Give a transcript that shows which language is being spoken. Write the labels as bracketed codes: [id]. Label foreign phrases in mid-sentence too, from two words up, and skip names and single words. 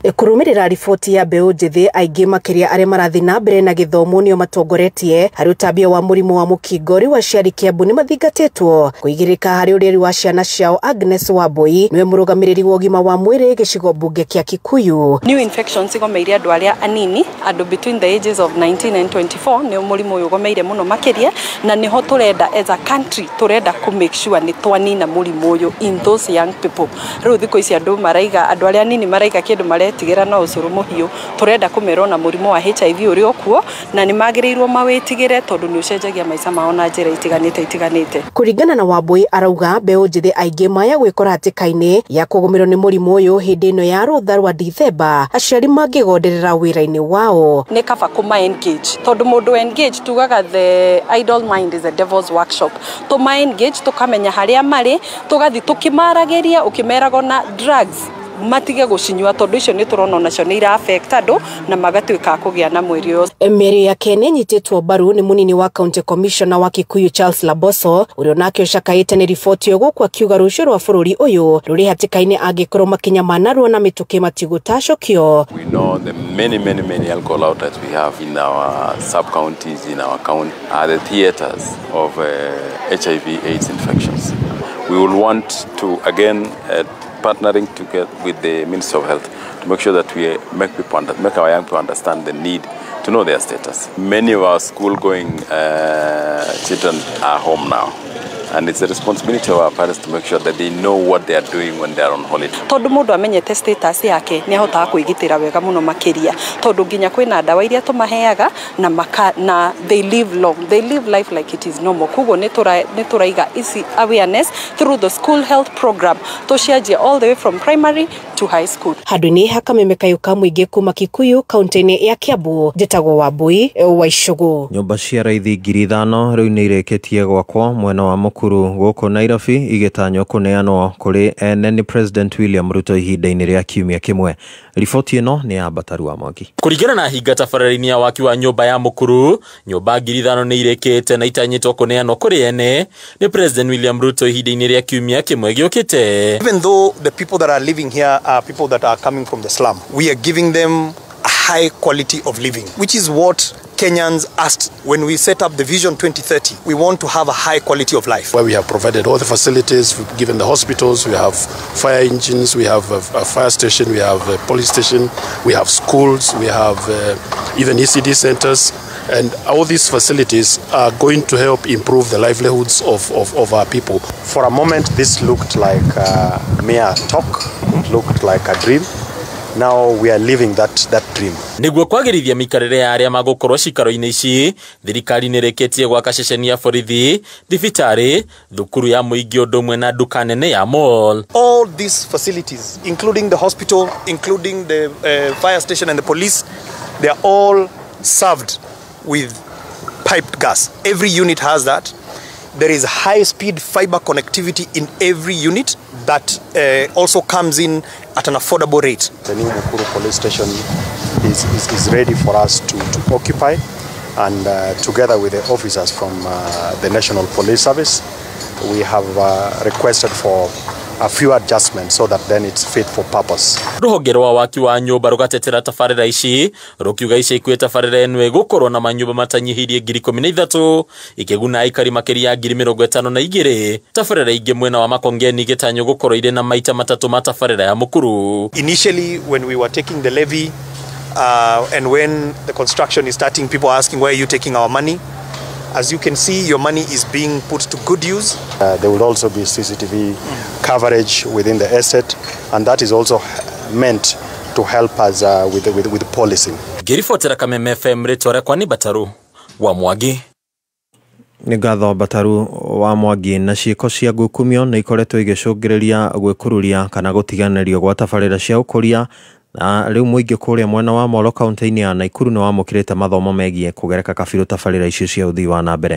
[ki] Kũrũmĩrĩra riboti ya mbeũ njĩthĩ aingĩ makĩria arĩa marathiĩ na mbere na gĩthomo nĩo matongoretie harĩ ũtambia wa mũrimũ wa mũkingo. Rĩu aciari Kiambu nĩ mathingatĩtwo kũigĩrĩka harĩ ũreri wa ciana ciao. Agnes Wambui nĩwe mũrũgamĩrĩri wa ũgima wa mwĩrĩ gĩcigo mbunge kĩa Kikuyu. [en] New infections [ki] igomeire andũ arĩa anini, andũ [en] between the ages of 19 and 24 [ki] nĩo mũrimũ ũyũ ũgomeire mũno makĩria, na nĩho tũrenda [en] as a country [ki] tũrenda ku [en] make sure [ki] nĩ twanina mũrimũ ũyũ [en] in those young people. [ki] Rĩu thikũ ici andũ maraiga, andũ arĩa anini maraiga kĩndũ maretigĩra na ũcũrũ mũhiũ. Tũrenda kũmerwo na mũrimũ wa HIV ũrĩ okuo na nĩ magĩrĩirwo mawĩtigĩre tondũ nĩ ũcenjagia maica mao na njĩra itiganĩte. Kũringana na Wambui arauga mbeũ njĩthĩ aingĩ maya gwĩkora hatĩka-inĩ ya kũgũmĩrwo nĩ mũrimũ ũyũ hĩndĩ ĩno ya rũtha rwa Dithemba, aciari mangĩgonderera wĩra-inĩ wao. Nĩ kaba kũma engage tondũ mũndũ engage tugaga [en] the idle mind is a devil's workshop. [ki] Tũma engage tũkamenya harĩa marĩ, tũgathi tũkĩmaragĩria ũkĩmerago na drugs matige gũcinyua tondũ icio nĩ tũrona nacio nĩ ira affect andũ na magatuĩka kũgĩa na mwĩrĩ ũcio. Mary Yakene nyitĩtwo mbaru nĩ mũnini wa [en] county commissioner [ki] wa Kikuyu Charles Laboso ũrĩa nake ũcakaĩte nĩ riboti ĩyo gũkũ akiuga rũciũ rwa bũrũri ũyũ rũrĩ hatĩka-inĩ angĩkorwo makinya manarwo na mĩtũkĩ matigũtacũkio. [en] We know the many alcohol outlets we have in our sub-counties, in our county, are the theaters of HIV/AIDS infections. We will want to again partnering together with the Ministry of Health to make sure that we make our young people understand the need to know their status. Many of our school-going children are home now. And it's the responsibility of our parents to make sure that they know what they are doing when they are on holiday. [ki] Tondu mundu amenyete status yake ni ahotaga kwigitira wega muno makiria tondu nginya kwina ndawa iria tumaheaga na [en] they live long, they live life like it is normal. [ki] Kugo ni turaiga isi [en] awareness through the school health program toshiajia all the way from primary to high school. [ki] Handũ-inĩ hakamemekayũka mũingĩ kuma Kikuyu kaunti-inĩ ya Kiambu, njĩtagwo Wambui wa Icũgũ. Nyũmba cia raithi 5,000 rĩu nĩ irĩkĩtie gwakwo mwena wa Mukuru gũkũ Nairobi igĩtanywo kũneanwo kũrĩ ene nĩ President William Ruto ihinda-inĩ rĩa kiumia kĩmwe. Riboti ĩno nĩ ya Bataru wa Mwangi. Kũringana na hinga tabarĩra-inĩ ya waki wa nyũmba ya Mukuru, nyũmba 5,000 nĩ irĩkĩte na itanyĩtwo kũneanwo kũrĩ ene nĩ President William Ruto ihinda-inĩ rĩa kiumia kĩmwe gĩũkĩte. [en] Even though the people that are living here are people that are coming from the slum, we are giving them a high quality of living, which is what Kenyans asked when we set up the Vision 2030. We want to have a high quality of life. Where we have provided all the facilities, we've given the hospitals, we have fire engines, we have a fire station, we have a police station, we have schools, we have even ECD centers. And all these facilities are going to help improve the livelihoods of our people. For a moment, this looked like mere talk, it looked like a dream. Now we are living that dream. [ki] Niguo kwagĩrithia mĩikarĩre ya arĩa magũkorwo cikaro-inĩ ici, thirikari nĩ ĩrĩkĩtie gwaka ceceni ya borithi, thibitarĩ, thukuru ya mũingĩ ũndũ ũmwe na nduka nene ya mall. [en] All these facilities, including the hospital, including the fire station and the police, they are all served with piped gas. Every unit has that. There is high-speed fiber connectivity in every unit that also comes in at an affordable rate. The new Mukuru police station is ready for us to occupy, and together with the officers from the National Police Service, we have requested for a few adjustments so that then it's fit for purpose. [ki] Rũhonge rwa waki wa nyũmba rũgatetera tabarĩra ici rũkiuga ica ikuĩ tabarĩra ĩno ĩgũkorwo na manyũmba matanyihirie 13,000 ikĩguna aikari makĩria ya 52,000. Tabarĩra ingĩ mwena wa Makongeni igĩtanywo gũkorwo irĩ na maita matatũ ma tabarĩra ya Mukuru. [en] Initially when we were taking the levy and when the construction is starting, people are asking, where are you taking our money? As you can see, your money is being put to good use. There will also be CCTV coverage within the estate, and that is also meant to help us with policing. [ki] Ngĩribotera Kameme FM, rĩtwa rĩakwa nĩ Bataru wa Mwangi. Nĩ ngatho Bataru wa Mwangi. Na ciĩko cia ngukumio nĩ ikoretwo igĩcũngĩrĩria gwĩkururia kana gũtiganĩrio gwa tabarĩra cia ũkũria. Na rĩu mũingĩ kũrĩa mwena wa Molo kaunti-inĩ ya Naikuru nĩ wamũkĩrĩte mathomo megiĩ kũgereka kabirũ tabarĩra icio cia ũthii wa na mbere.